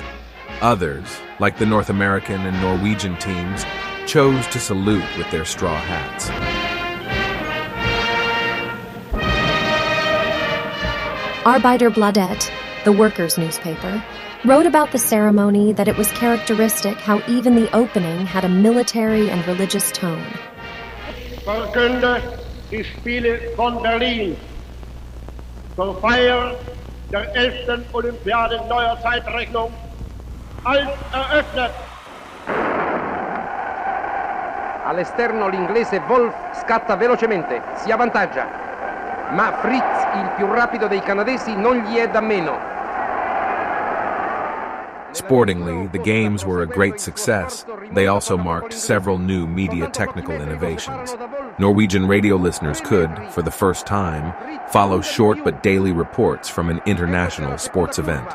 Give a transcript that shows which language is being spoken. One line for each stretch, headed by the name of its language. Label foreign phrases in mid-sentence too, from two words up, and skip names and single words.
English: Others, like the North American and Norwegian teams, chose to salute with their straw hats. Arbeiderbladet, the workers' newspaper, wrote about the ceremony that it was characteristic how even the opening had a military and religious tone.
German: Verkünde die Spiele von Berlin zur Feier der 11. Olympiade neuer Zeitrechnung als eröffnet.
Italian: All'esterno l'inglese Wolf scatta velocemente, si avvantaggia, ma Fritz, il più rapido dei canadesi, non gli è da meno.
English: Sportingly, the Games were a great success. They also marked several new media technical innovations. Norwegian radio listeners could, for the first time, follow short but daily reports from an international sports event.